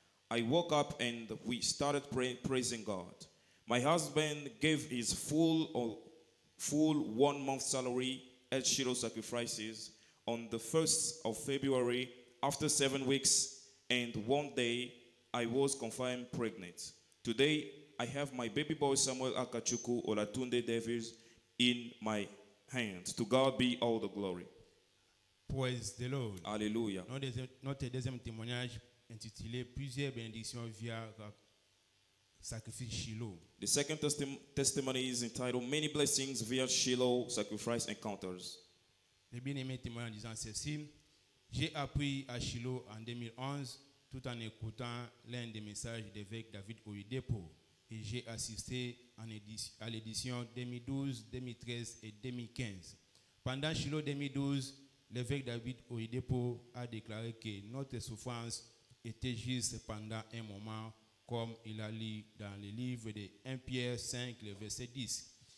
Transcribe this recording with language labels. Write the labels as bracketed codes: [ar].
[en] I woke up and we started praising God. My husband gave his full 1 month salary at Shiloh Sacrifices on the 1st of February. After 7 weeks, and one day I was confirmed pregnant. Today I have my baby boy Samuel Akachuku Olatunde Davis in my hands. To God be all the glory. Praise the Lord. Hallelujah. [fr] Notre deuxième témoignage intitulé Plusieurs bénédictions via sacrifice Shiloh. [en] The second testimony is entitled Many Blessings via Shiloh Sacrifice Encounters. [fr] Le bien-aimé témoigne en disant ceci: j'ai appris à Shiloh en 2011 tout en écoutant l'un des messages d'évêque David Oyedepo et j'ai assisté à l'édition 2012, 2013 et 2015. Pendant Shiloh 2012, l'évêque David Oyedepo a déclaré que notre souffrance était juste pendant un moment, comme il a lu dans le livre de 1 Pierre 5, le verset 10.